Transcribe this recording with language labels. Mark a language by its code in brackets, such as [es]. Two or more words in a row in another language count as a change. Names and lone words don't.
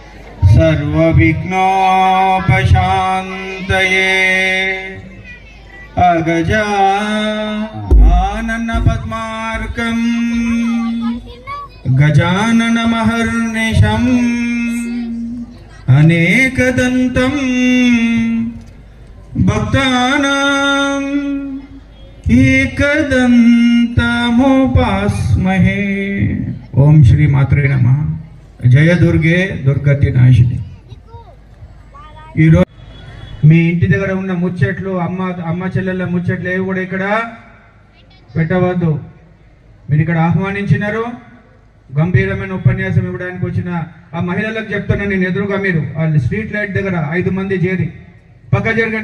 [sa] सर्वविघ्नोपशान्तये अगजाननपद्मार्कं गजाननमहर्निशम् अनेकदन्तं भक्तानां एकदन्तमुपास्महे। ओम श्री मात्रे नमः। जय दुर्गे दुर्गति नाशिनी। [te] మీ ఇంటి దగ్గర ఉన్న ముచ్చట్లు అమ్మ చెల్లెళ్ళ ముచ్చట్లు ఏవి కూడా ఇక్కడ పెట్టవద్దు. మీరు ఇక్కడ ఆహ్వానించినారు, గంభీరమైన ఉపన్యాసం ఇవ్వడానికి వచ్చిన ఆ మహిళలకు చెప్తున్నా నేను, ఎదురుగా మీరు ఆ స్ట్రీట్ లైట్ దగ్గర 5 మంది చేరి పక్క జరగండి.